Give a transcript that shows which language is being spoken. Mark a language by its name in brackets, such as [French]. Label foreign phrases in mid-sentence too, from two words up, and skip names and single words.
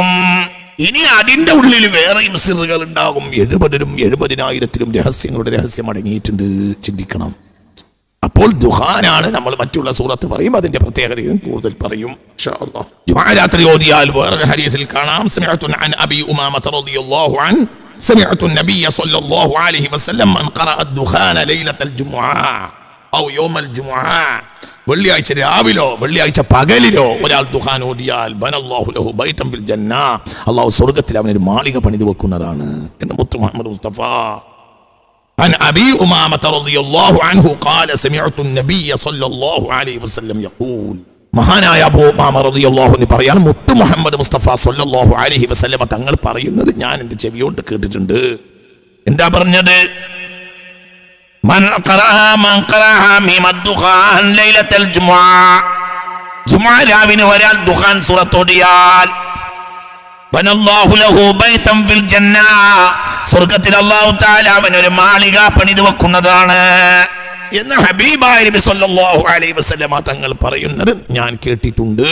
[Malayalam] ഇനി അതിന്റെ ഉള്ളിൽ വേറെയും സിറുകൾ ഉണ്ടാകും. 70,000 രഹസ്യങ്ങളുടെ രഹസ്യം അടങ്ങിയിട്ടുണ്ട്. ചിന്തിക്കണം. അപ്പോൾ ദുഖാനാണ്. നമ്മൾ മറ്റുള്ള സൂറത്ത് പറയും, അതിന്റെ പ്രത്യേകതയും കൂടുതൽ പറയും [Arabic] إن شاء الله. [Malayalam] ജുമുഅ രാത്രി ഓതിയാൽ വേറൊരു ഹദീസിൽ കാണാം, [Arabic] سمعت عن أبي أمامة رضي الله عن سمعت النبي صلى الله عليه وسلم من قرأ الدخان ليلة الجمعة أو يوم الجمعة, [Malayalam] വെള്ളിയാഴ്ച രാവിലോ വെള്ളിയാഴ്ച പകലിലോ ഒരാൾ ദുഖാൻ ഓതിയാൽ [Arabic] بنى الله له بيتا في الجنة, [Malayalam] അല്ലാഹു സ്വർഗ്ഗത്തിൽ അവനൊരു മാളിക പണിതു വെക്കുന്നതാണ് എന്ന് മുത്ത് മുഹമ്മദ് മുസ്തഫ. [Arabic] عن أبي أمامة رضي الله عنه قال سمعت النبي صلى الله عليه وسلم يقول, [Malayalam] മഹാനായ അബൂ ഉമാമ [Arabic] رضي الله عنه [Malayalam] പറയാണ്, മുത്ത് മുഹമ്മദ് മുസ്തഫ [Arabic] صلى الله عليه وسلم [Malayalam] തങ്ങൾ പറയുന്നത് ഞാൻ എൻ്റെ ചെവിയോണ്ട് കേട്ടിട്ടുണ്ട്. എന്താ പറഞ്ഞത്? [Arabic] من قرأ حميم الدخان ليلة الجمعة جمعة [Malayalam] രാവിനെ ഒരാൾ ദുഖാൻ സൂറത്ത് ഓതിയാൽ [Arabic] بنى الله له بيتا في الجنة [Malayalam] സ്വർഗ്ഗത്തിൽ [Arabic] الله تعالى [Malayalam] അവനൊരു മാളിക പണിതു വെക്കുന്നതാണ് എന്ന് ഹബീബായ നബി [Arabic] صلى الله عليه وسلم [Malayalam] തങ്ങൾ പറയുന്നത് ഞാൻ കേട്ടിട്ടുണ്ട്.